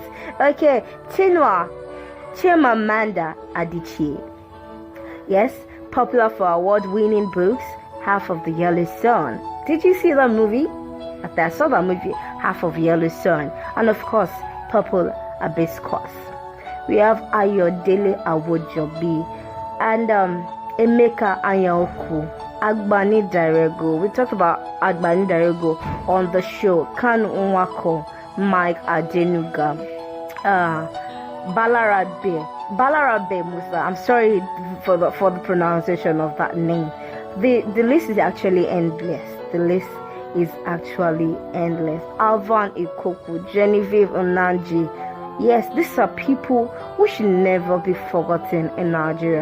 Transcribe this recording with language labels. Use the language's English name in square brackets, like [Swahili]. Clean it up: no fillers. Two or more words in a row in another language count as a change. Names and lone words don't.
[English] Okay, Chimamanda Adichie. Yes, popular for award-winning books, Half of the Yellow Sun. Did you see that movie? After I saw that movie, Half of Yellow Sun, and of course, Purple Hibiscus. We have Ayodele Awojobi and Emeka Anyaoku, Agbani Darego. We talked about Agbani Darego on the show. Kanu Nwako, Mike Adenuga, Balarabe Musa. I'm sorry for the pronunciation of that name. The list is actually endless. The list is actually endless. Alvan Ikoku, Genevieve Onanji. Yes, these are people who should never be forgotten in Nigeria.